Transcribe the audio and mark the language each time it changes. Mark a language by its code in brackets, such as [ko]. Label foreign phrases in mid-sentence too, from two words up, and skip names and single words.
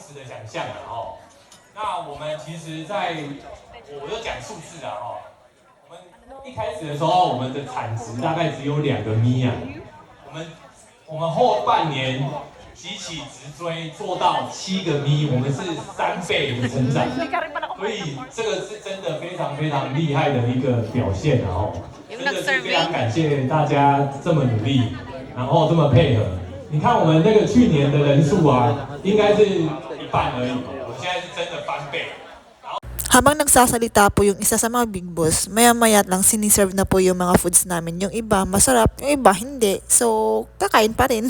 [zh] 时的想象了那我们其实我就讲数字啊我们一开始的时候，我们的产值大概只有2个咪啊，我们后半年急起直追，做到7个咪，我们是3倍的成长，所以这个是真的非常非常厉害的一个表现真的是非常感谢大家这么努力，然后这么配合。你看我们那个去年的人数啊，应该是1半而已，我们现在是真的翻倍。 [tl] Habang nagsasalita po yung isa sa mga [en] big boss, [tl] maya-maya lang siniserve na po yung mga foods namin. Yung iba masarap, yung iba hindi. So, kakain pa rin.